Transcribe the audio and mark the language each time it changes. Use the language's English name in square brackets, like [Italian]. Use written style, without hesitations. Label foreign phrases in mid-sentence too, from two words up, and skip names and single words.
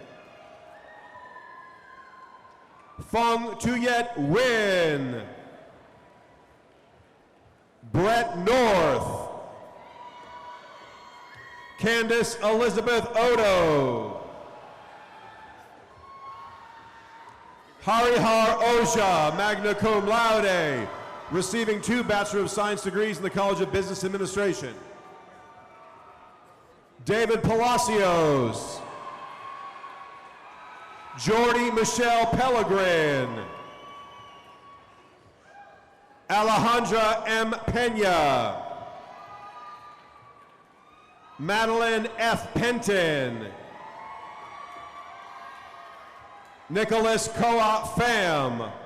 [English] Fong Tuyet Wynn. Brett North. Candace Elizabeth Odo. Harihar Oja, [Latin] magna cum laude, [English] receiving 2 Bachelor of Science degrees in the College of Business Administration. David Palacios. Jordy Michelle Pellegrin. Alejandra M. Pena. Madeline F. Penton. Nicholas Koa Pham.